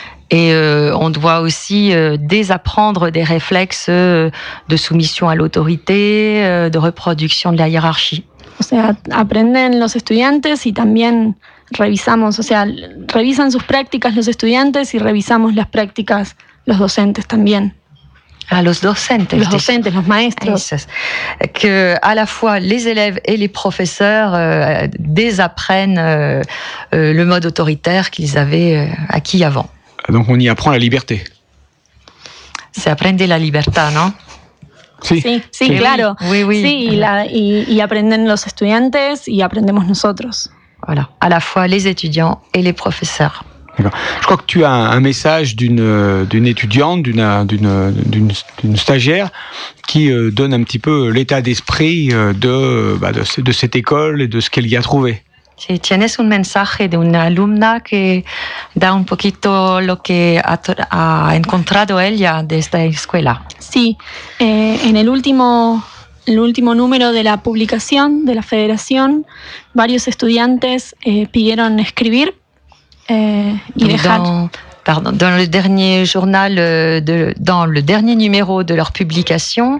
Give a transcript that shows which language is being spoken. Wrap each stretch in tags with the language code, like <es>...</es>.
<fr>Et on doit aussi désapprendre des réflexes de soumission à l'autorité, de reproduction de la hiérarchie.</fr> <es>O sea, aprenden los estudiantes y también revisamos, o sea, revisan sus prácticas los estudiantes y revisamos las prácticas los docentes también. Ah, los docentes. Los docentes, los maestros.</es> <fr>Que a la fois les élèves et les professeurs désapprennent le mode autoritaire qu'ils avaient acquis avant. Donc on y apprend la liberté. C'est apprendre la liberté, non?</fr> <es>Sí, sí, claro.</es> <fr>Oui, oui.</fr> <es>Sí, y aprenden los estudiantes y aprendemos nosotros.</es> <fr>Voilà, à la fois les étudiants et les professeurs. D'accord. Je crois que tu as un message d'une étudiante, d'une stagiaire, qui donne un petit peu l'état d'esprit de cette école et de ce qu'elle y a trouvé.</fr> <es>Si tienes un mensaje de una alumna que da un poquito lo que ha encontrado ella de esta escuela. Sí, en el último número de la publicación de la Federación, varios estudiantes pidieron escribir y dejar.</es> <fr>Dans le dernier journal dans le dernier numéro de leur publication.</fr>